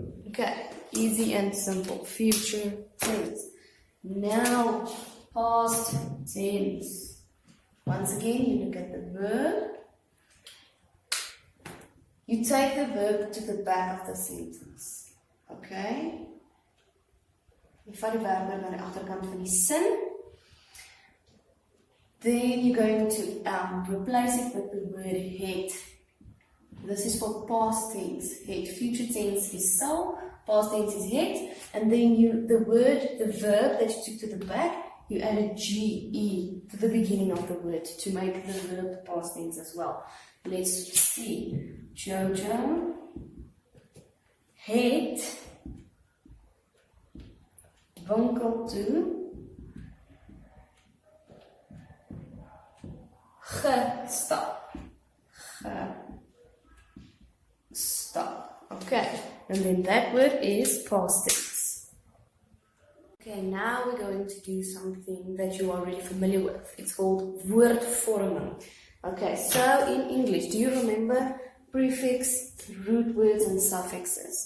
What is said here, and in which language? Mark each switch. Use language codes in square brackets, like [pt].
[en] Okay, easy and simple. Future tense. Now, past tense. Once again, you look at the verb. You take the verb to the back of the sentence. Okay? [af] You vat die werkwoord na die agterkant van die sin. [en] Then you're going to replace it with the word het. This is for past tense. Het. Future tense is sal. Past tense is het. And then the verb that you took to the back, you added GE to the beginning of the word to make the verb past tense as well. Let's see. [af] Jojo het winkel toe gestap. [en] Stop. Okay, and then that word is past tense. Okay, now we're going to do something that you are already familiar with. It's called woordvorming. Okay, so in English, do you remember prefix, root words, and suffixes?